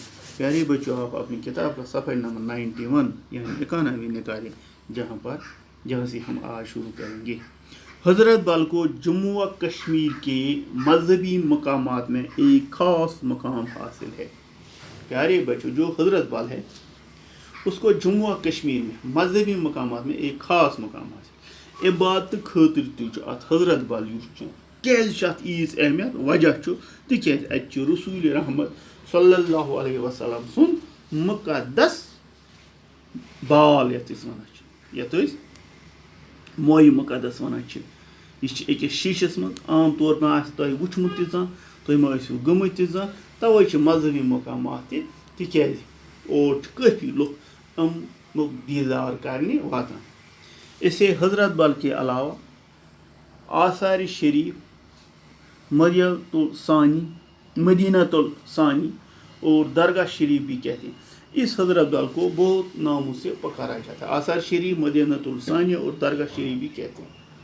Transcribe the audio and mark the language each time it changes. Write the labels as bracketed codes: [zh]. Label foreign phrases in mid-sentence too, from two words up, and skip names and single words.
[ur] پیارے بچوں، آپ اپنی کتاب کا صفحہ نمبر 91 یعنی 91 نکالیں، جہاں سے ہم آج شروع کریں گے. حضرت بل کو جموں و کشمیر کے مذہبی مقامات میں ایک خاص مقام حاصل ہے. پیارے بچوں، جو حضرت بل ہے اس کو جموں و کشمیر میں مذہبی مقامات میں ایک خاص مقام حاصل. [ks] عبادت خاطر تہ ات حضرت بل کیازِ ات ایٖژ اہمیت؟ وجہ تکیازِ اتہ رسول رحمت [ar] صلی اللہ علیہ وسلم [ks] سن مقدس بال یتھ موئے مقدس ونان. یہ أکس شیشس من، [ur] عام طور پر [ks] آسہِ تۄہہِ وٕچھمُت تہِ زانٛہہ، تُہۍ ما ٲسِو گٔمٕتۍ تہِ زانٛہہ. توے چھِ مذہبی مقامات تہِ، تِکیازِ اور چھِ کٲفی لُکھ امیُک دیٖدار کرنہِ واتان. [ur] اسے حضرت بل کے علاوہ آثار شریف، مدینہ الثانی اور درگاہ شریف بھی کہتے ہیں. اس حضرت بل کو بہت ناموں سے پکارا جاتا ہے. آثار شریف، مدینہ الثانی اور درگاہ شریف بھی کہتے ہیں.